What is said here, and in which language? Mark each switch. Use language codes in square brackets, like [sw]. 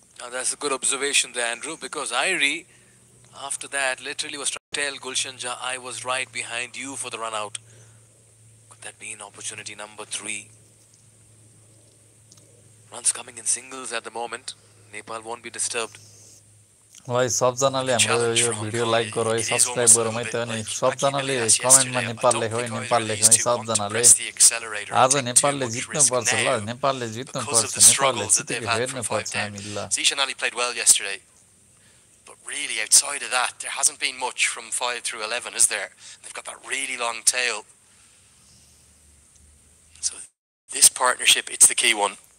[en] Now that's a good observation there, Andrew, because Irie, after that, literally was trying to tell Gulshan Jah, I was right behind you for the run out. Could that be an opportunity number 3? Runs coming in singles at the moment. Nepal won't be disturbed. [ne] भाइ सबजनाले हाम्रो यो video like गरौ है subscribe गरौ है त अनि सबजनाले कमेन्टमा नेपाल लेख्यो है नेपाल लेख्यो है सबजनाले आज नेपालले जित्नु पर्छ ल नेपालले जित्नु पर्छ नेपालले जितेको हेर्नु पर्छ हामी ल [en] Zishan Ali played well yesterday, but really outside of that there hasn't been much from 5 through 11, is there? They've got that really long tail. So this partnership, it's the key one.